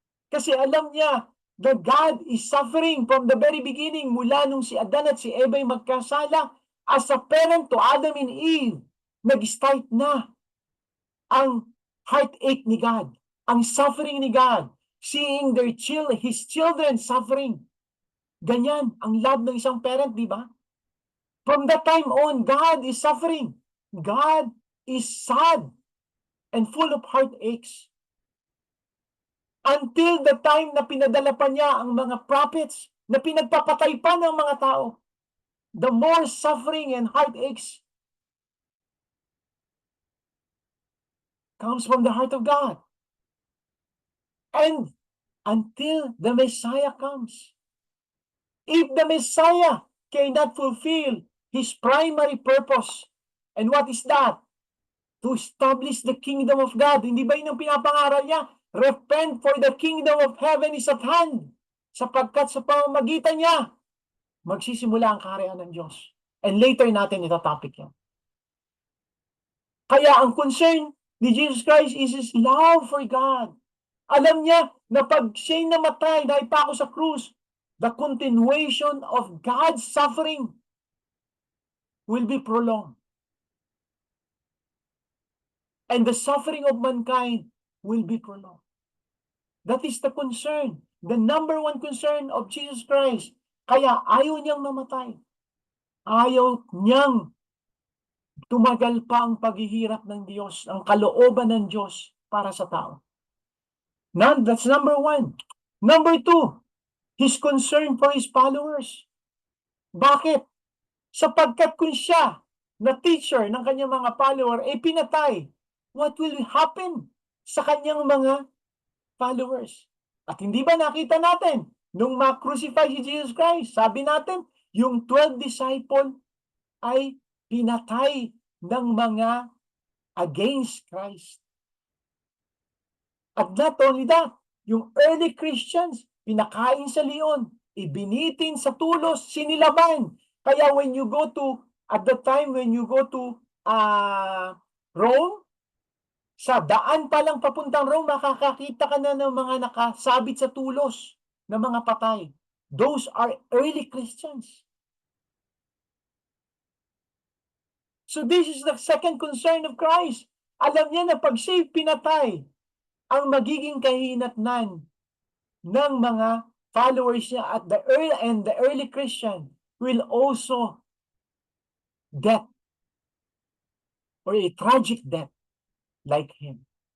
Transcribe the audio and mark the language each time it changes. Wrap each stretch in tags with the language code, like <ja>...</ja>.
<tl>Kasi alam niya</tl> <en>that God is suffering from the very beginning,</en> <tl>mula nung si Adan at si Eva ay magkasala,</tl> <en>as a parent to Adam and Eve,</en> <tl>nag-start na ang heartache ni God,</tl> <en>ang suffering ni God, seeing his children suffering.</en> <tl>Ganyan ang love ng isang parent, di ba?</tl> <en>From that time on, God is suffering. God is sad and full of heartaches. Until the time</en> <tl>na pinadala pa niya ang mga prophets na pinagpapatay pa ng mga tao.</tl> <en>The more suffering and heartaches comes from the heart of God. And until the Messiah comes. If the Messiah cannot fulfill his primary purpose, and what is that? To establish the kingdom of God.</en> <tl>Hindi ba yun ang pinapangaral niya?</tl> <en>Repent, for the kingdom of heaven is at hand.</en> <tl>Sapagkat sa pamamagitan niya, magsisimula ang kaharian ng Diyos. And later natin itatopic yan. Kaya ang</tl> <en>concern ni Jesus Christ is his love for God.</en> <tl>Alam niya na pag siya'y namatay, naipako sa krus,</tl> <en>the continuation of God's suffering will be prolonged. And the suffering of mankind will be prolonged. That is the concern. The number one concern of Jesus Christ.</en> <tl>Kaya ayaw niyang mamatay. Ayaw niyang tumagal pa ang paghihirap ng Diyos, ang kalooban ng Diyos para sa tao.</tl> <en>Now, that's number one. Number two, his concern for his followers.</en> <tl>Bakit? Sapagkat kung siya na teacher ng kanyang mga follower ay pinatay,</tl> <en>what will happen</en> <tl>sa kanyang mga followers? At hindi ba nakita natin nung ma-crucify si Jesus Christ? Sabi natin, yung 12 disciple ay pinatay ng mga against Christ. At</tl> <en>not only that,</en> <tl>yung early Christians, pinakain sa leon, ibinitin sa tulos, sinilaban. Kaya</tl> <en>when you go to, at the time when you go to Rome,</en> <tl>sa daan pa lang papuntang Rome, makakakita ka na ng mga nakasabit sa tulos na mga patay.</tl> <en>Those are early Christians. So this is the second concern of Christ.</en> <tl>Alam niya na pag siya'y pinatay, ang magiging kahinatnan ng mga followers niya</tl> <en>at the early Christian will also death or a tragic death like him.</en>